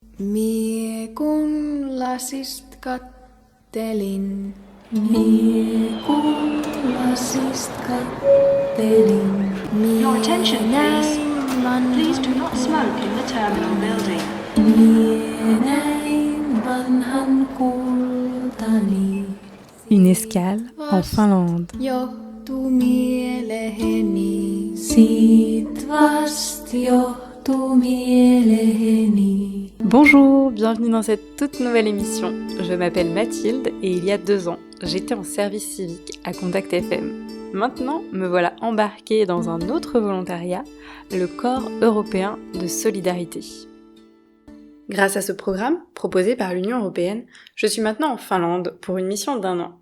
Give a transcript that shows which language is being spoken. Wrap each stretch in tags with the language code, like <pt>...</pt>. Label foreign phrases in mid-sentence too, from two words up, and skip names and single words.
<fi>Mie kun lasist kattelin. Mie kun lasist kattelin.</fi> <en>Your attention, please. Please do not smoke in the terminal building.</en> <fi>Mie näin vanhan kultani.</fi> <fr>Une escale en Finlande.</fr> <fi>Johtuu mieleheni. Siit vast johtuu mieleheni.</fi> <fr>Bonjour, bienvenue dans cette toute nouvelle émission. Je m'appelle Mathilde et il y a 2 ans, j'étais en service civique à Contact FM. Maintenant, me voilà embarquée dans un autre volontariat, le Corps européen de solidarité. Grâce à ce programme, proposé par l'Union européenne, je suis maintenant en Finlande pour une mission d'1 an.</fr>